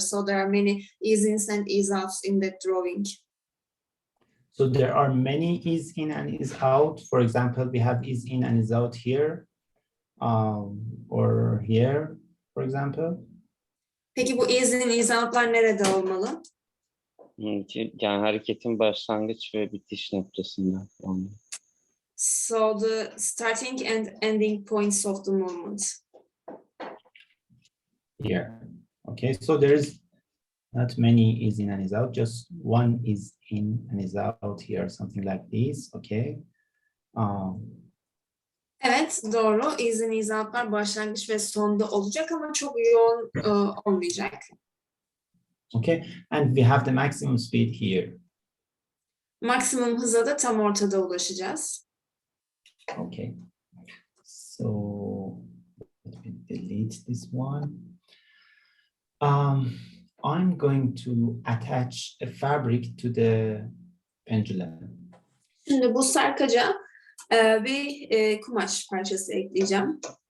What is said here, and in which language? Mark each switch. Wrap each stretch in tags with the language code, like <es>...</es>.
<en>So there are many easings and ease-outs in that drawing. So there are many ease in and ease out. For example, we have ease in and ease out here, or here, for example.</en> <tr>Peki bu easing, ease-out'lar nerede olmalı? Yani hareketin başlangıç ve bitiş noktasında olmalı.</tr> <en>So the starting and ending points of the movement. Here. Okay, so there is not many is in and is out, just one is in and is out here, something like this, okay?</en> <tr>Evet, doğru. Easing, ease-out'lar başlangıç ve sonda olacak ama çok yoğun olmayacak.</tr> <en>Okay, and we have the maximum speed here.</en> <tr>Maksimum hıza da tam ortada ulaşacağız.</tr> <en>Okay, so let me delete this one. I'm going to attach a fabric to the pendulum.</en> <tr>Şimdi bu sarkaca bir kumaş parçası ekleyeceğim.</tr>